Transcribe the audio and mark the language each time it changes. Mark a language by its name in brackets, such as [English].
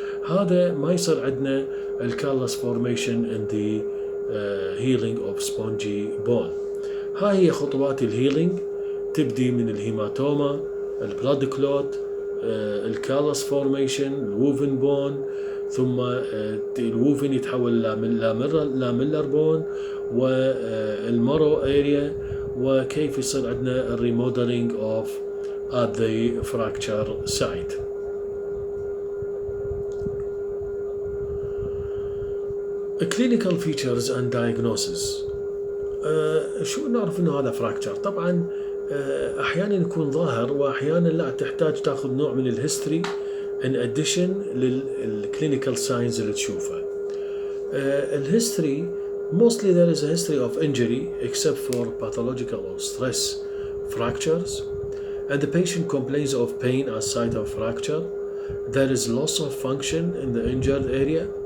[Arabic] هذا ما يصير عندنا الكالس فورميشن [English] in the healing of spongy bone. [Arabic] هاي هي خطوات الهيلينج، تبدي من الهيماتوما، البلاد كلوت، الكالس فورميشن، الووفن بون، ثم الووفن يتحول لاميلر بون والمارو اريا، وكيف يصير عندنا الريموديلينج اوف [English] at the fracture site. Clinical features and diagnosis. [Arabic] شو نعرف انه هذا فراكتشر؟ طبعا احيانا يكون ظاهر واحيانا لا، تحتاج تاخذ نوع من الهيستوري [English] in addition [Arabic] للكلينيكال ساينز اللي تشوفها. [English] الهيستوري mostly there is a history of injury except for pathological or stress fractures, and the patient complains of pain at site of fracture. There is loss of function in the injured area.